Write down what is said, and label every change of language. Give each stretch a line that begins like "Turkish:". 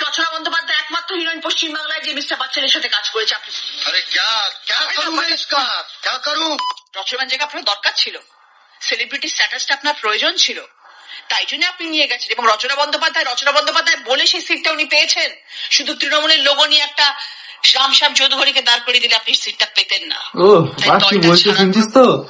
Hindi: रचना बंदोपाध्याय
Bangla: একমাত্র হিরোইন পশ্চিমবাংলায় যে মিস্টার বচ্চনের সাথে কাজ করেছে। আপনি
Hindi: अरे क्या क्या करूं मैं इसका, क्या करूं?
Bangla: রচনার জায়গা আপনার দরকার ছিল, সেলিব্রিটি স্ট্যাটাসটা আপনার প্রয়োজন ছিল, তাই জন্য আপনি নিয়ে গেছেন। এবং রচনা বন্দ্যোপাধ্যায় বলে সেই সিটটা উনি পেয়েছেন। শুধু তৃণমূলের লোগো নিয়ে একটা রামশ্যাম চৌধুরীকে দাঁড় করিয়ে দিলে আপনি সিটটা পেতেন না। ও বাস কি বলছিস শুনছিস তো?